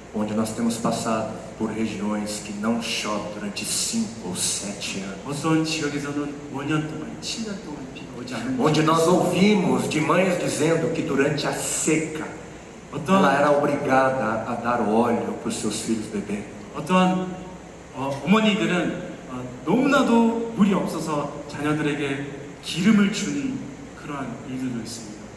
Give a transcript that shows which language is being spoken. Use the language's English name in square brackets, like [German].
[Portuguese] Onde nós temos passado por regiões que não chove durante 5 ou 7 anos. [Korean] 어떤 지역에서는 5년 동안, 7년 동안 비가 오지 않는 [Portuguese] Onde [Korean] 곳이 [Portuguese] nós [Korean] 있습니다. [Portuguese] ouvimos de mães dizendo que durante a seca ela era obrigada a dar óleo para os seus filhos beberem. [Korean] 어떠한 어머니들은 너무나도 물이 없어서 자녀들에게 기름을 준 그러한 일들도 있습니다.